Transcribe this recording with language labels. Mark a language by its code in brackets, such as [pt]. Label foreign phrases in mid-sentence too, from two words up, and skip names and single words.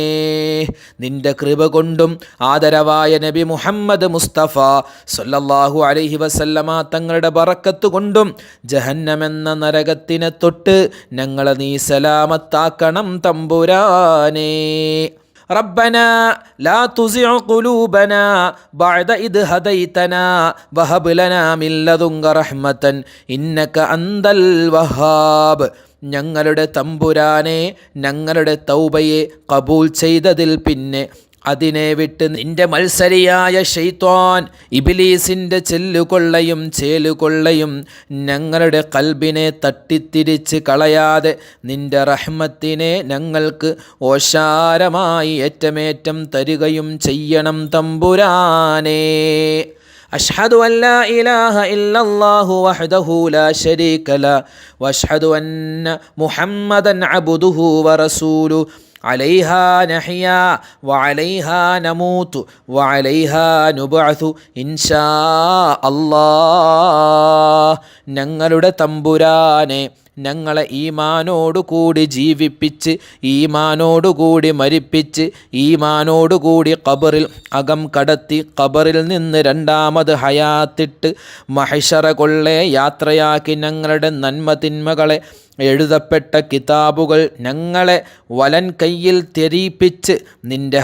[ml] നിന്റെ കൃപ കൊണ്ടും ആദരവായ നബി മുഹമ്മദ് മുസ്തഫ [ar] صلى الله عليه وسلم [ml] തങ്ങളുടെ ബറക്കത്ത് കൊണ്ടും ജഹന്നമെന്ന നരകത്തിനെ തൊട്ട് ഞങ്ങളെ നീ സലാമത്താക്കണം തമ്പുരാനേ. [ar] ربنا لا تزغ قلوبنا بعد إذ هديتنا وهب لنا من لدنك رحمة إنك أنت الوهاب. [ml] ഞങ്ങളുടെ തമ്പുരാനെ, ഞങ്ങളുടെ തൗബയെ കബൂൽ ചെയ്തതിൽ പിന്നെ അതിനെ വിട്ട് നിന്റെ മത്സരിയായ ശൈത്വാൻ ഇബ്ലീസിൻ്റെ ചെല്ലുകൊള്ളയും ചേലുകൊള്ളയും ഞങ്ങളുടെ കൽബിനെ തട്ടിത്തിരിച്ച് കളയാതെ നിന്റെ റഹ്മത്തിനെ ഞങ്ങൾക്ക് ഓശാരമായി ഏറ്റമേറ്റം തരികയും ചെയ്യണം തമ്പുരാനേ. [ar] أشهد أن لا إله إلا الله وحده لا شريك له وأشهد أن محمدا عبده ورسوله عليها نحيا وعليها نموت وعليها نبعث إن شاء الله. [ml] ഞങ്ങളുടെ തമ്പുരാനെ, ഞങ്ങളെ ഈമാനോടുകൂടി ജീവിപ്പിച്ച് ഈമാനോടുകൂടി മരിപ്പിച്ച് ഈമാനോടുകൂടി ഖബറിൽ അകം കടത്തി ഖബറിൽ നിന്ന് രണ്ടാമത് ഹയാത്തിട്ട് മഹ്ശറ കൊള്ളെ യാത്രയാക്കി ഞങ്ങളുടെ നന്മ തിന്മകളെ എഴുതപ്പെട്ട കിതാബുകൾ ഞങ്ങളെ വലൻ കയ്യിൽ തെരീപ്പിച്ച് നിന്റെ